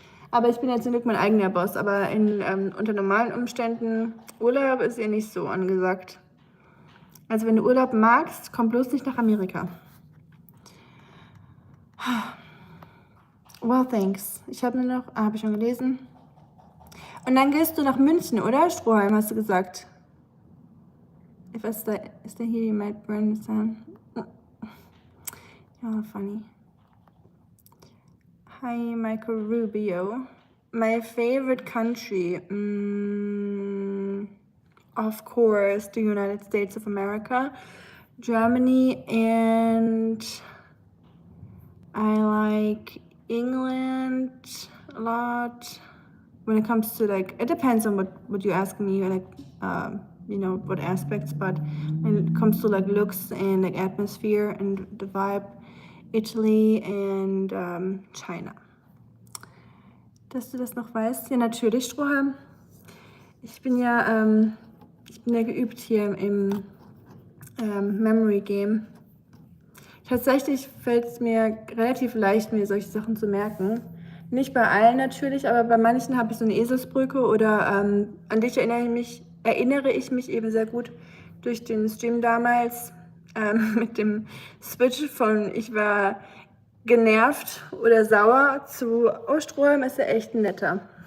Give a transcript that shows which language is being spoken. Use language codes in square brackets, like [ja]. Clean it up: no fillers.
[de] Aber ich bin ja zum Glück mein eigener Boss. Aber unter normalen Umständen, Urlaub ist ja nicht so angesagt. Also wenn du Urlaub magst, komm bloß nicht nach Amerika. [en] Well, thanks. [de] Ich habe nur noch, habe ich schon gelesen. Und dann gehst du nach München, oder? Stroheim, hast du gesagt. [en] If I stay here, you might burn the sun. Oh, funny. Hi, Michael Rubio. My favorite country, of course, the United States of America, Germany, and I like England a lot. When it comes to like, it depends on what you ask me, like, you know, what aspects, but when it comes to like looks and like atmosphere and the vibe, Italy and China. [de] Dass du das noch weißt? Ja, natürlich, Strohhalm. Ich bin ja geübt hier im Memory Game. Tatsächlich fällt es mir relativ leicht, mir solche Sachen zu merken. Nicht bei allen natürlich, aber bei manchen habe ich so eine Eselsbrücke oder an dich erinnere ich mich eben sehr gut durch den Stream damals mit dem Switch von ich war genervt oder sauer zu Strohhalm ist ja echt ein netter.